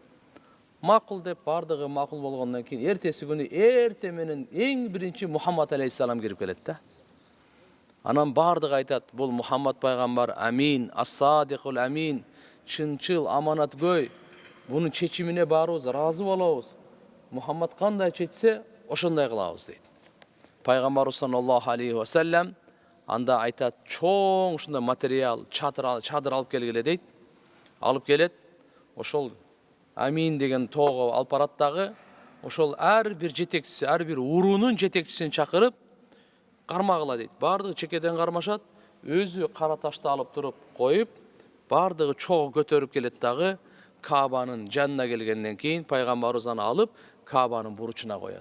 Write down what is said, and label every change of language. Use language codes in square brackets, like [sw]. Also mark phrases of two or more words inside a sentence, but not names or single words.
[ky] Макул деп бардыгы макул болгондон кийин эртеси күнү эрте менен эң биринчи Мухаммад алейхиссалам кирип келет да. Анан бардыгы айтат, бул Мухаммад пайгамбар амин, [ar] الصادق الأمين, [ky] чынчыл, аманаткөй. Бунун чечимине баарыбыз ыраазы болобуз. Мухаммад кандай чечсе, ошондой кылабыз дейт. Пайгамбарыбыз [ar] صلى الله عليه وسلم [ky] анда айтат, чоң ушундай материал, чадыр алып келгиле дейт. Алып келет. Ошол Амин деген тоого алып барат дагы, ошол ар бир жетекчиси, ар бир уруунун жетекчисин чакырып кармагыла дейт. Бардыгы чекеден кармашат, өзү Караташты алып туруп коюп, бардыгы чогуу көтөрүп келет дагы, Каабанын жанына келгенден кийин пайгамбарыбыз аны алып Каабанын бурчуна коет.